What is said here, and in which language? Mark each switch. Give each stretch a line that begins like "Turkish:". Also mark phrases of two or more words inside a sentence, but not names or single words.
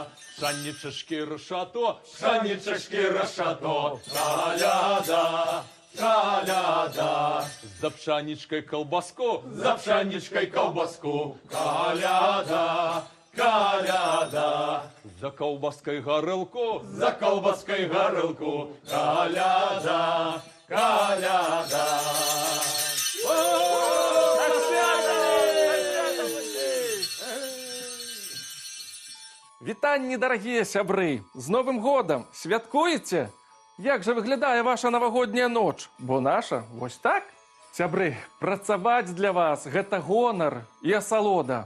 Ukrainian: Пшаничешки решато, коляда, коляда. За пшаничкой колбаску, коляда, коляда. За колбаской горелку, коляда, коляда.
Belarusian: Вітанні, дорогие сябры! З Новым годом! Святкуеце? Як же выглядае ваша навагодняя ноч? Бо наша вось так? Сябры, працаваць для вас – гэта гонар і асалода.